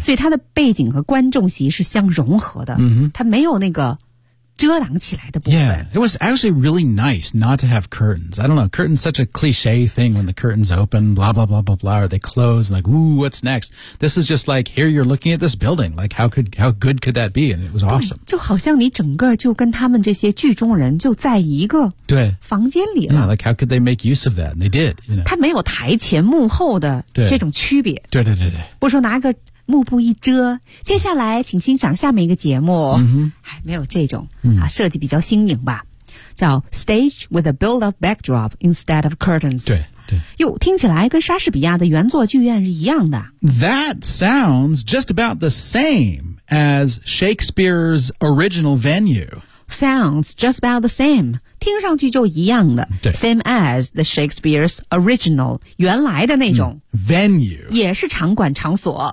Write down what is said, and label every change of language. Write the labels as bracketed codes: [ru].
[zh] 所以它的背景和观众席是相融合的、 mm-hmm. 它没有那个遮挡起来的部分 [en] Yeah, it was actually really nice not to have curtains I don't know, curtains such a cliche thing when the curtains open, blah blah blah blah blah or they close, like, ooh, what's next This is just like, here you're looking at this building Like, how good could that be? And it was awesome [zh] 就好像你整个就跟他们这些剧中人就在一个房间里了 [en] Yeah, like how could they make use of that? And they did, you know [zh] 它没有台前幕后的这种区别对, 对对对对不说拿个幕布一遮接下来请欣赏下面一个节目、 mm-hmm. 没有这种、 mm-hmm. [en] 啊、 [zh] 设计比较新颖吧叫 [en] Stage with a build-up backdrop instead of curtains [zh] 对对又听起来跟莎士比亚的原作剧院是一样的 [en] That sounds just about the same as Shakespeare's original venue Sounds just about the same [zh] 听上去就一样的。对。 [en] Same as the Shakespeare's original, [zh] 原来的那种。 [en] Venue. [zh] 也是场馆场所。